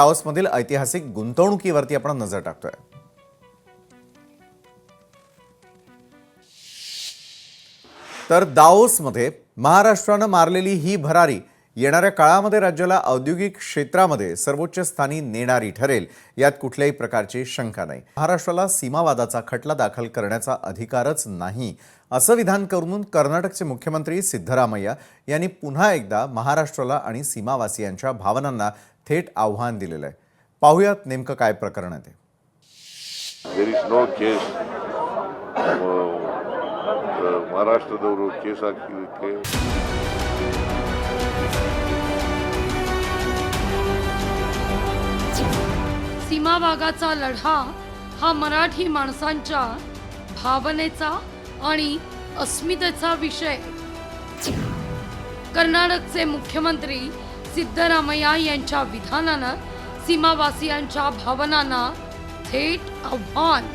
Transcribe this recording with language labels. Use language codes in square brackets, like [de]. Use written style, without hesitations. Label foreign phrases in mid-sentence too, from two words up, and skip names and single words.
[mr] दाओसमधील ऐतिहासिक गुंतवणुकीवरती आपण नजर टाकतोय. तर दाओसमध्ये महाराष्ट्रानं मारलेली ही भरारी येणाऱ्या काळामध्ये राज्याला औद्योगिक क्षेत्रामध्ये सर्वोच्च स्थानी नेणारी ठरेल यात कुठल्याही प्रकारची शंका नाही. महाराष्ट्राला सीमावादाचा खटला दाखल करण्याचा अधिकारच नाही असं विधान करून कर्नाटकचे मुख्यमंत्री सिद्धरामय्या यांनी पुन्हा एकदा महाराष्ट्राला आणि सीमावासियांच्या भावनांना थेट आव्हान दिलेलं आहे. पाहूयात नेमकं काय प्रकरण आहे ते. [en] There is no case. [kn] ಮಹಾರಾಷ್ಟ್ರದವರು ಕೇಸ್ ಹಾಕಿದ್ದಕ್ಕೆ [mr] सीमा भागाचा लढा हा मराठी माणसांच्या भावनेचा आणि अस्मितेचा विषय. कर्नाटकचे मुख्यमंत्री सिद्धरामय्या यांच्या विधानानं सीमावासियांच्या भावनांना थेट आव्हान.